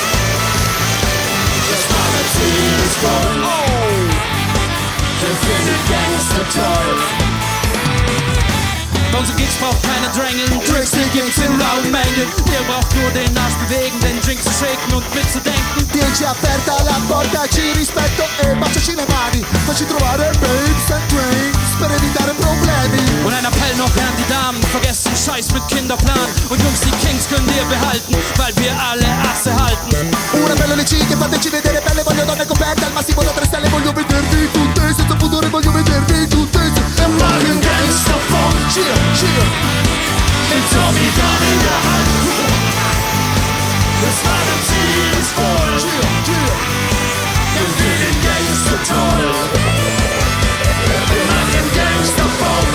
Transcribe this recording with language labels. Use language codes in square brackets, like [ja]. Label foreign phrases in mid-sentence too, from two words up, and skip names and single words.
[de] Das Magazin ist voll. Oh. Wir finden Gangster toll. Bei unseren Gigs braucht keiner drängeln. Tricks, die Gigs in lauten Mengen. Ihr braucht nur den Arsch bewegen, den Drink zu shaken und mitzudenken. [it] 10 aperta la porta, ci rispetto e baciaci le mani. Facci trovare [en] babes and drinks [it] per evitare problemi. [de] Und ein Appell noch an die Damen, vergesst den Scheiß mit Kinderplan. Und Jungs, die Kings könnt ihr behalten, weil wir alle Asse halten. [it] Un appello alle chic, fateci vedere belle, voglio donne coperte al massimo da 3 stelle, voglio vedervi tutte, senza pudore voglio vedervi tutte. [de] Wir machen Gangsterfunk. Cheer. Mit Tommy Gun in der Hand. Das Magazin ist voll. Cheer. Wir finden Gangster toll. Wir machen Gangsterfunk.